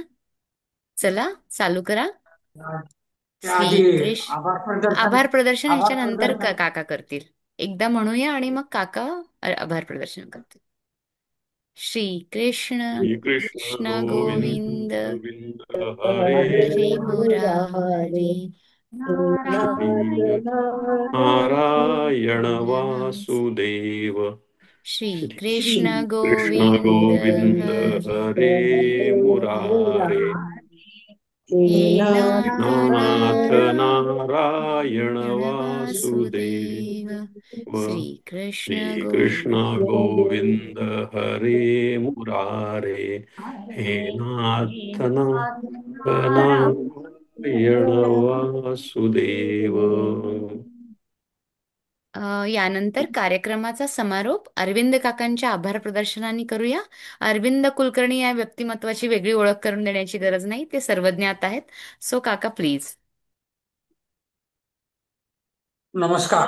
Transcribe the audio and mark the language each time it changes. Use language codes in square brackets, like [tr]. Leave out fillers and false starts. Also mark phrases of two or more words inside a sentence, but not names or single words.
[mr] चला चालू करा. त्याआधी श्रीकृष्ण आभार प्रदर्शन आभार ह्याच्यानंतर प्रदर्शन काका करतील. एकदा म्हणूया आणि मग काका आभार प्रदर्शन करतील. श्रीकृष्ण श्रीकृष्ण कृष्ण गोविंद गोविंद गोविंद हरे हरे हरे मुरारे. नारायण नारायण नारायण वासुदेव. श्रीकृष्ण श्रीकृष्ण गोविंद गोविंद हरे. हरे मुरारे. हे नाथ नाथ नारायण वासुदेव. वासुदेव. श्रीकृष्ण श्रीकृष्ण गोविंद गोविंद हरे मुरारे. हे नाथ नारायण वासुदेव. यानंतर कार्यक्रमाचा समारोप अरविंद काकांच्या आभार प्रदर्शनाने करूया. अरविंद कुलकर्णी या व्यक्तिमत्वाची वेगळी ओळख करून देण्याची गरज नाही, ते सर्वज्ञात आहेत. सो काका प्लीज. नमस्कार.